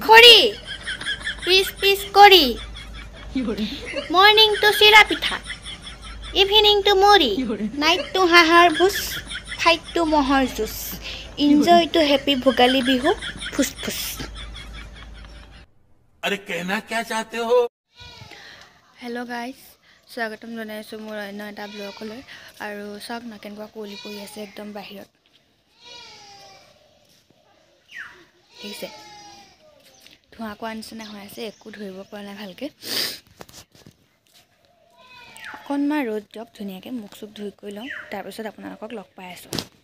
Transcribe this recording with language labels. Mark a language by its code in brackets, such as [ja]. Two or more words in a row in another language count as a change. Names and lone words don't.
[as] পুৰি পিচ পিচ কৰি [en] morning to [as] চিৰা পিঠা [en] evening to [as] মুড়ি [en] night to [as] হাঁহৰ ভোজ [en] fight to [as] মহৰ জুচ [en] enjoy to happy [as] ভোগালী বিহু ফুচ ফুচ [hi] अरे कहना क्या चाहते हो [en] hello guys [as] স্বাগতম জনাইছোঁ মোৰ অন্য এটা ব্লগলৈ আৰু চাওক না কেনেকুৱা কুঁৱলী পৰি আছে একদম বাহিৰত দেখিছে ধোঁৱা কোৱা নিচিনা হৈ আছে একো ধৰিব পৰা নাই ভালকৈ অকণমান ৰ'দ দিয়ক ধুনীয়াকৈ মুখ চুখ ধুই কৰি লওঁ তাৰপিছত আপোনালোকক লগ পাই আছোঁ